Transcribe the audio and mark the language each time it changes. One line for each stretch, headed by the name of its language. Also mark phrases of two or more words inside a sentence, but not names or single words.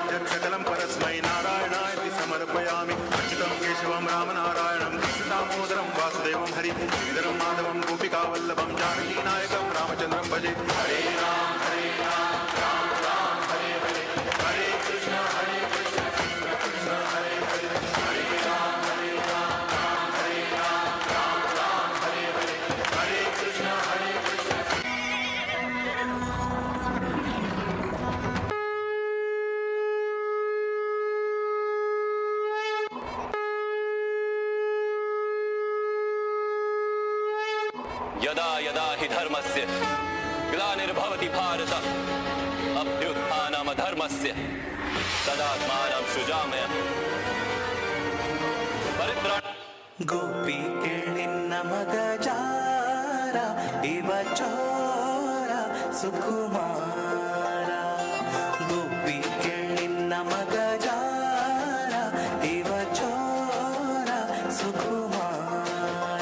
Sanskrit: ರಾಮಚಂದ್ರಂ ಭಜೆ. ಹರೇ ರಾಮ ಹರೇ ರಾಮ ರಾಮ ರಾಮ ಹರೇ ಹರೇ, ಹರೇ ಕೃಷ್ಣ ಹರೇ ಕೃಷ್ಣ ಕೃಷ್ಣ ಕೃಷ್ಣ ಹರೇ ಹರೇ, ಹರೇ ರಾಮ ರಾಮ ಹರೇ ರಾಮ ರಾಮ ರಾಮ ಹರೇ ಹರೇ, ಹರೇ ಕೃಷ್ಣ ಹರೇ ಕೃಷ್ಣ. यदा यदा हि धर्मस्य ग्लानिर्भवति भारत अभ्युत्थानमधर्मस्य तदात्मानं सृजामय परित्राण.
Kannada: ಗೋಪಿ ಕೇಳಿನ್ನ ಮಗ ಜಾರ ಇವ ಚೋರ ಸುಕುಮಾರ. ಗೋಪಿ ಕೇಳಿನ್ನ ಮಗ ಜಾರ ಇವ ಚೋರ ಸುಕುಮಾರ.